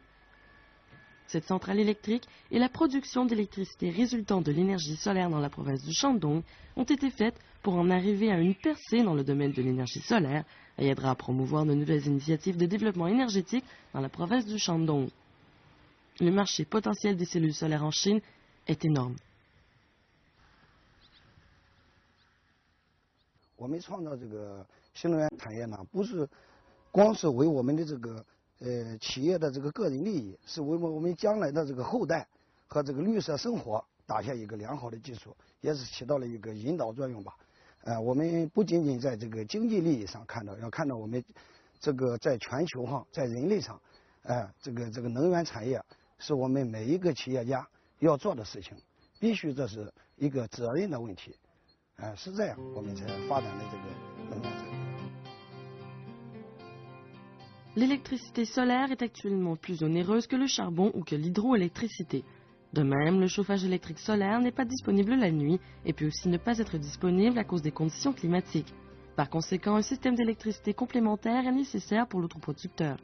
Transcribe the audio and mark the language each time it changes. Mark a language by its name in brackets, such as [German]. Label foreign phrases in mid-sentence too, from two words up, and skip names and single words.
[French] Cette centrale électrique et la production d'électricité résultant de l'énergie solaire dans la province du Shandong ont été faites pour en arriver à une percée dans le domaine de l'énergie solaire et aidera à promouvoir de nouvelles initiatives de développement énergétique dans la province du Shandong. Le marché potentiel des cellules solaires en Chine est énorme. [Chinese] 我们创造这个新能源产业呢，不是光是为我们的这个企业的这个个人利益，是为我们将来的这个后代和这个绿色生活打下一个良好的基础，也是起到了一个引导作用吧。我们不仅仅在这个经济利益上看到，要看到我们这个在全球上，在人类上，这个能源产业是我们每一个企业家要做的事情，必须这是一个责任的问题，是这样我们才发展的这个能源产业。 [French] L'électricité solaire est actuellement plus onéreuse que le charbon ou que l'hydroélectricité. De même, le chauffage électrique solaire n'est pas disponible la nuit et peut aussi ne pas être disponible à cause des conditions climatiques. Par conséquent, un système d'électricité complémentaire est nécessaire pour l'autoproducteur.